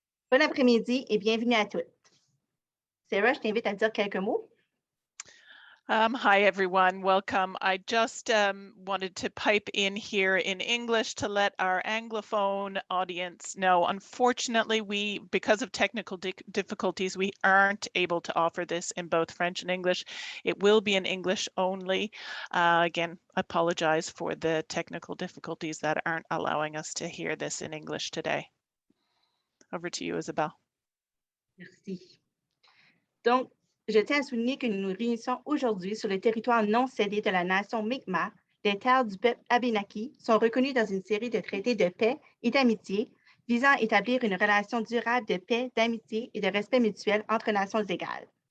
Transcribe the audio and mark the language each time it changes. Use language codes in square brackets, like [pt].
[fr] Bon après-midi et bienvenue à toutes. Sarah, je t'invite à dire quelques mots. [en] Hi, everyone. Welcome. I just wanted to pipe in here in English to let our Anglophone audience know. Unfortunately, because of technical difficulties, we aren't able to offer this in both French and English. It will be in English only. Again, I apologize for the technical difficulties that aren't allowing us to hear this in English today. Over to you, Isabelle. [fr] Merci. Donc, je tiens à souligner que nous nous réunissons aujourd'hui sur le territoire non cédé de la nation Mi'kmaq. Les terres du peuple Abénaki sont reconnues dans une série de traités de paix et d'amitié visant à établir une relation durable de paix, d'amitié et de respect mutuel entre nations égales.